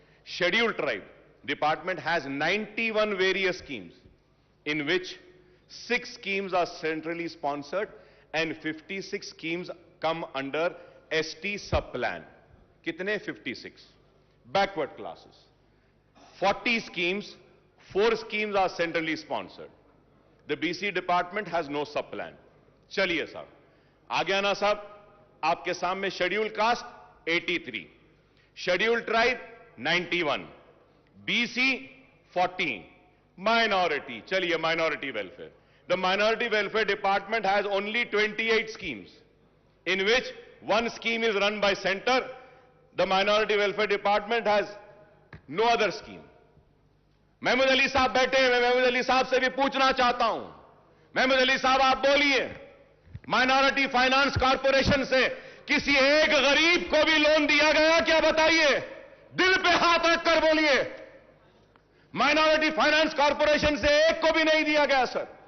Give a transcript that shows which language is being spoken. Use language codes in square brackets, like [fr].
[en] Scheduled Tribe Department has 91 various schemes, in which 6 schemes are centrally sponsored and 56 schemes come under ST sub-plan. [hi] कितने? [en] 56. Backward classes. 40 schemes, 4 schemes are centrally sponsored. The BC department has no sub-plan. [hi] चलिए साहब, आ गया ना साहब आपके सामने. [en] Scheduled caste 83, scheduled tribe 91, BC 14, minority. [hi] चलिए, [en] Minority welfare. The minority welfare department has only 28 schemes, in which one scheme is run by center. The minority welfare department has no other scheme. [hi] Mahmood Ali साहब बैठे हैं, मैं महमूद अली साहब से भी पूछना चाहता हूं. महमूद अली साहब, आप बोलिए, माइनॉरिटी फाइनेंस कॉर्पोरेशन से किसी एक गरीब को भी लोन दिया गया क्या? बताइए. दिल पे हाथ रखकर बोलिए, माइनॉरिटी फाइनेंस कॉर्पोरेशन से एक को भी नहीं दिया गया सर।